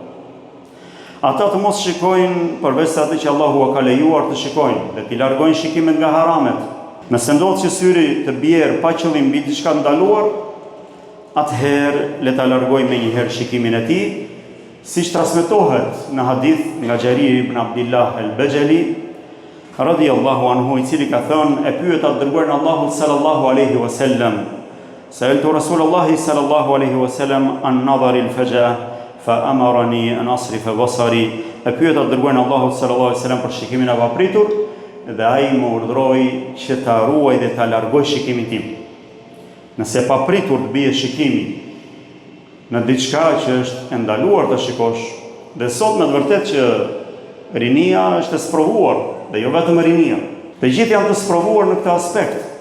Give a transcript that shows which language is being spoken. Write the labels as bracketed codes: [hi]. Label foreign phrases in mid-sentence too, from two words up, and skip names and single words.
[sq] Ata të mos shikojnë përveç se atë që Allahu ka lejuar të shikojnë, dhe t'i largojnë shikimet nga haramet. Nëse ndodh që syri të bjerë pa qëllim mbi diçka ndaluar, atëherë le ta largojnë menjëherë shikimin e tij, siç transmetohet në hadith nga Xharir ibn Abdullah al-Bajali [ar] رضي الله عنه, [sq] i cili ka thënë: "E pyeta të dërguarin e Allahut [ar] صلى الله عليه وسلم، سألت رسول الله صلى الله عليه وسلم عن نظر الفجاءة فأمرني أن أصرف بصري." [sq] E pyeta të dërguarin e Allahut [ar] صلى الله عليه وسلم [sq] për shikimin e papritur, dhe ai më urdhroi që ta ruaj dhe ta largoj shikimin tim. Nëse papritur të bie shikimi në diçka që është e ndaluar të shikosh, dhe sot me të vërtetë që rinia është e sprovuar, dhe jo vetëm rinia, të gjithë janë të sprovuar në këtë aspekt.